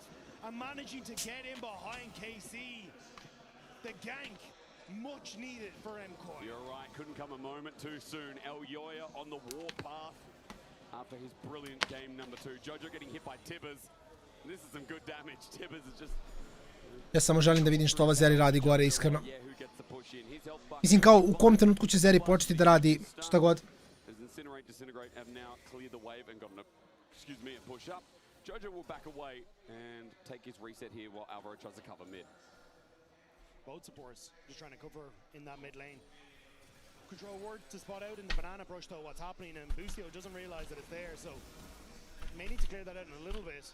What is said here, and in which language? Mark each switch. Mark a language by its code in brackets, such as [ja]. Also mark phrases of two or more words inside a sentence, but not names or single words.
[en] And managing to get in behind KC. The gank, much needed for MKOI. You're right, couldn't come a moment too soon. Elyoya on the warpath after his brilliant game number 2. Jojo getting hit by Tibbers. This is some good damage. Tibbers is just... [bs] Ja samo želim da vidim što ova Zeri radi gore, iskreno. Mislim kao u kom trenutku će Zeri početi da radi šta god. [en] Disintegrate have now cleared the wave and gotten a, excuse me, a push up. Jojo will back away and take his reset here while Alvaro tries to cover mid. Both supports just trying to cover in that mid lane. Control ward to spot out in the banana brush though what's happening, and Busio doesn't realize that it's there, so may need to clear that out in a little bit.